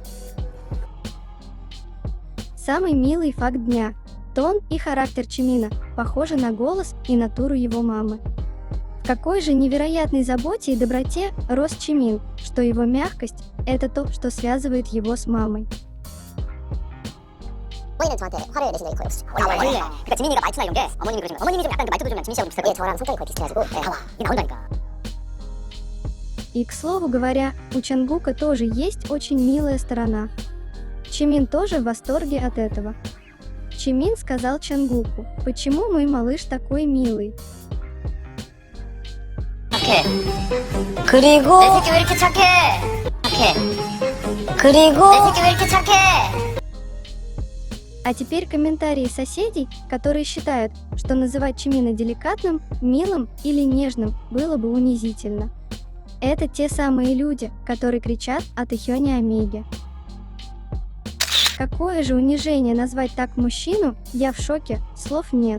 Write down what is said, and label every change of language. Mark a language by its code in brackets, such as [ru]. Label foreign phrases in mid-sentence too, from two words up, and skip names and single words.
[ru] Самый милый факт дня. Тон и характер Чимина похожи на голос и натуру его мамы. В какой же невероятной заботе и доброте рос Чимин, что его мягкость – это то, что связывает его с мамой. [ko] 어머니는 저한테 화를 내신 적이 거의 없으시죠. 나와 원래. 그러니까 지민이가 말투나 이런 게 어머님이 그러시면 어머님이 좀 약간 그 말투도 좀 지민 씨하고 비슷하고 예 저랑 성격이 거의 비슷해가지고 나와 이게 나온다니까. [ru] И, к слову говоря, у Чангука тоже есть очень милая сторона. Чимин тоже в восторге от этого. Чимин сказал Чангуку: «Почему мой малыш такой милый?» [ko] 착해. 그리고 내 새끼 왜 이렇게 착해? 착해. 그리고 내 새끼 왜 이렇게 착해? [ru] А теперь комментарии соседей, которые считают, что называть Чимина деликатным, милым или нежным было бы унизительно. Это те самые люди, которые кричат о Тэхёне Омеге. Какое же унижение назвать так мужчину, я в шоке, слов нет.